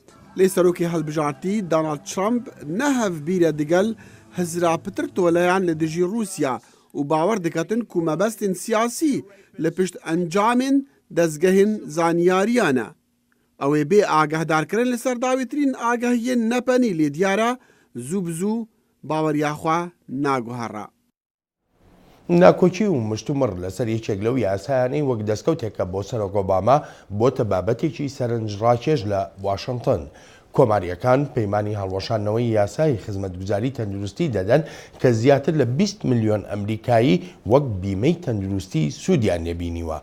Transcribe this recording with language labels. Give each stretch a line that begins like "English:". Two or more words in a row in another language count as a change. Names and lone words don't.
Kurdish: Lê serokê hilbijartî Donald Trump nehev bîre digel hizra pitir toleyan li dijî Rusya û bawer diketin ku mebestên siyasî li pişt encamên dezgehên zanyariyan e. Ew ê bê agahdarkirin li ser dawîtirîn agahiyên nepenî lê diyara zû bi zû baweriya xwe naguhere.
Central Kurdish: ناکۆچی و مشتومڕ لەسەر یەکێک لەو یاسایانەی وەک دەستکەوتێکە بۆ سەرۆک ئۆباما بۆتە بابەتێکی سەرنجڕاکێش لە واشنگتن. کۆماریەکان پەیمانی هەڵوەشانەوەی یاسای خزمەتگوزاری تەندروستی دەدەن کە زیاتر لە 20 ملیۆن ئەمریکایی وەک بیمەی تەندروستی سوودیان نێبینیوە.